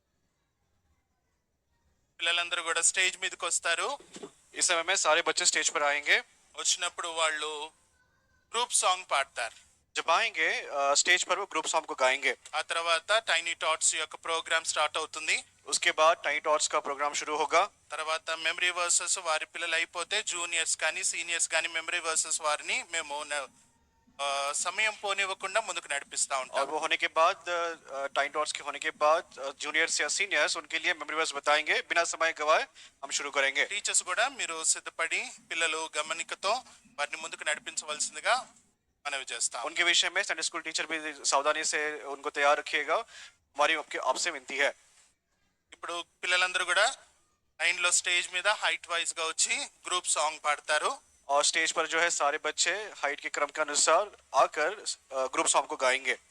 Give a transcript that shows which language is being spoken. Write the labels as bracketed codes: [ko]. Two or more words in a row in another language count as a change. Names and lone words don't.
[te] పిల్లలందరూ కూడా స్టేజ్ మీదకి వస్తారు. [hi] इस समय में सारे बच्चे स्टेज पर आएंगे. [te] వచ్చినప్పుడు వాళ్ళు [en] group song [te] పాడతారు. [hi] जब आएंगे स्टेज पर वो [en] group song [hi] को गाएंगे. [te] ఆ తర్వాత [en] tiny tots [te] యొక్క ప్రోగ్రామ్ స్టార్ట్ అవుతుంది. [hi] उसके बाद [en] tiny tots [hi] का प्रोग्राम शुरू होगा. [te] తర్వాత [en] memory verses [te] వారి పిల్లలు అయిపోతే జూనియర్స్ కానీ సీనియర్స్ కానీ [en] memory verses [te] వారిని మేము సమయం పోనివ్వకుండా ముందుకు నడిపిస్తా ఉంటాం. [hi] और वो होने के बाद [en] tiny tots [hi] के होने के बाद जूनियर्स या सीनियर्स उनके लिए [en] memory verse [hi] बताएंगे. बिना समय गवाए हम शुरू करेंगे. [te] టీచర్స్ కూడా మీరు సిద్ధపడి పిల్లలు గమనికతో వారిని ముందుకు నడిపించవలసిందిగా మనవి చేస్తాం. [hi] उनके विषय में [en] Sunday school teacher [hi] भी सावधानी से उनको तैयार रखिएगा. हमारी आपसे विनती है. [te] ఇప్పుడు పిల్లలందరూ కూడా లైన్ లో స్టేజ్ మీద [en] height wise [te] గా వచ్చి [en] group song [te] పాడతారు. [hi] और स्टेज पर जो है सारे बच्चे हाइट के क्रम के अनुसार आकर [en] group song [hi] को गाएंगे.